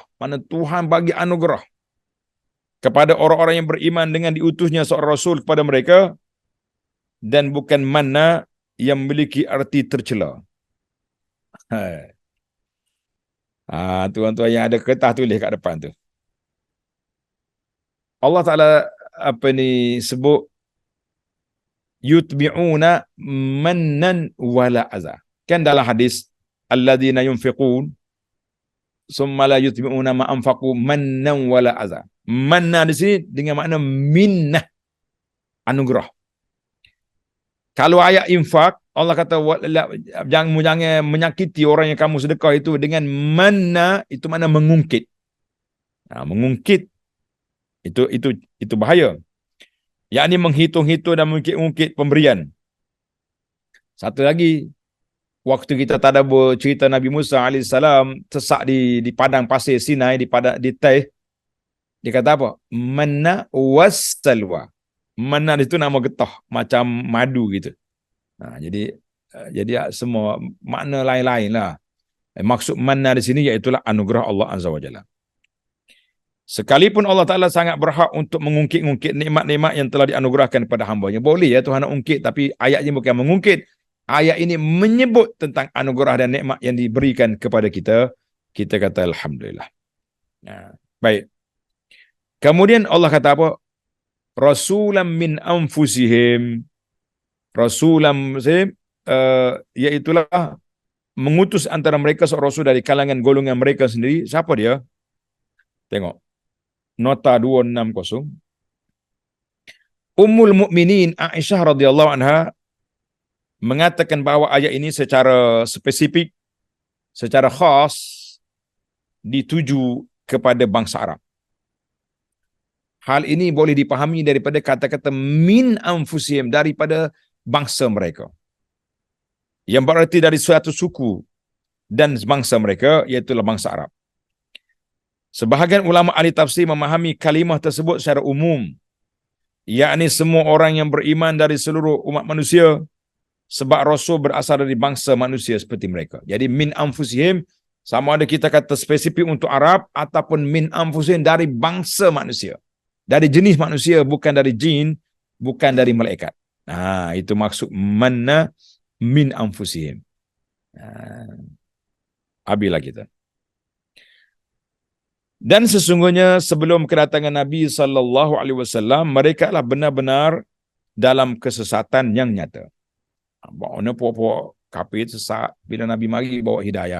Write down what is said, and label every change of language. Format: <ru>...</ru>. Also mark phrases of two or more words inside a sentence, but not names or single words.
<ms>Mana Tuhan bagi anugerah kepada orang-orang yang beriman dengan diutusnya seorang Rasul kepada mereka, dan bukan mana yang memiliki arti tercela. Tuan-tuan yang ada kertas tulis kat depan tu. Allah Ta'ala sebut</ms> <ar>يتبعون منا ولا أذى.</ar> <ms>Kan dalam hadis</ms> <ar>الذين ينفقون ثم لا يتبعون ما أنفقوا منا ولا أذى.</ar> <ms>Manna di sini dengan makna minnah, anugerah. Kalau ayat infak, Allah kata jangan menyakiti orang yang kamu sedekah itu dengan manna, itu makna mengungkit. Mengungkit itu bahaya. Yakni menghitung-hitung dan mengungkit pemberian. Satu lagi, waktu kita tadabbur cerita Nabi Musa AS sesak di padang pasir Sinai, di Taif, dia kata apa?</ms> <ar>المن والسلوى.</ar> <ms>Manna itu nama getah, macam madu gitu. Jadi semua makna lain-lain lah. Maksud manna di sini iaitulah anugerah Allah</ms> <ar>عز وجل.</ar> <ms>Sekalipun Allah Ta'ala sangat berhak untuk mengungkit-ungkit nikmat-nikmat yang telah dianugerahkan kepada hamba-Nya. Boleh ya Tuhan nak ungkit, tapi ayatnya bukan mengungkit. Ayat ini menyebut tentang anugerah dan nikmat yang diberikan kepada kita. Kita kata Alhamdulillah. Baik. Kemudian Allah kata apa?</ms> <ar>رسولا من أنفسهم.</ar> <ms>Rasulam iaitulah mengutus antara mereka seorang rasul dari kalangan golongan mereka sendiri. Siapa dia? Tengok. Nota 260. Ummul Mukminin Aisyah</ms> <ar>رضي الله عنها</ar> <ms>mengatakan bahawa ayat ini secara spesifik, secara khas dituju kepada bangsa Arab. Hal ini boleh dipahami daripada kata-kata</ms> <ar>من أنفسهم,</ar> <ms>daripada bangsa mereka. Yang berarti dari suatu suku dan bangsa mereka, iaitulah bangsa Arab. Sebahagian ulama ahli tafsir memahami kalimah tersebut secara umum, yakni semua orang yang beriman dari seluruh umat manusia, sebab Rasul berasal dari bangsa manusia seperti mereka. Jadi</ms> <ar>من أنفسهم,</ar> <ms>sama ada kita kata spesifik untuk Arab, ataupun</ms> <ar>من أنفسهم</ar> <ms>dari bangsa manusia, dari jenis manusia, bukan dari jin, bukan dari malaikat. Itu maksud</ms> <ar>منا من أنفسهم.</ar> <ms>Habislah kita. Dan sesungguhnya sebelum kedatangan Nabi SAW, mereka lah benar-benar dalam kesesatan yang nyata. Bawa puak-puak kafir sesat, bila Nabi mari bawa hidayah.</ms>